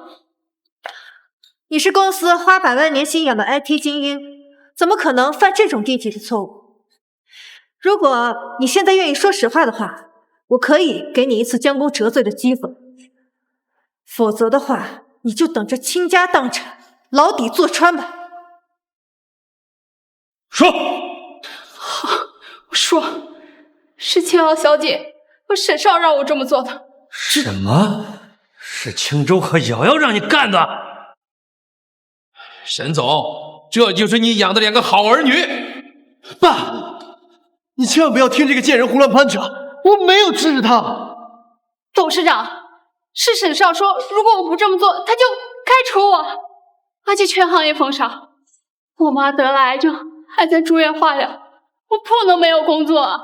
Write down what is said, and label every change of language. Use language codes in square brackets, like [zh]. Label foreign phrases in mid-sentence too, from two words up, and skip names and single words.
[zh] 你是公司花百萬年薪養的 IT 精英，怎麼可能犯這種低級的錯誤？如果你現在願意說實話的話，我可以給你一次將功折罪的機會，否則的話，你就等着傾家蕩產，牢底坐穿吧。說，我說，是青瑶小姐和沈少讓我這麼做的。什麼？是青州和瑶瑶讓你幹的？沈總，這就是你養的 2個好兒女。爸，你千萬不要聽這個賤人胡亂攀扯，我沒有制止他。董事長，是沈少說，如果我不這麼做，他就開除我，而且全行業封殺。我媽得了癌症，還在住院化療，我不能沒有工作。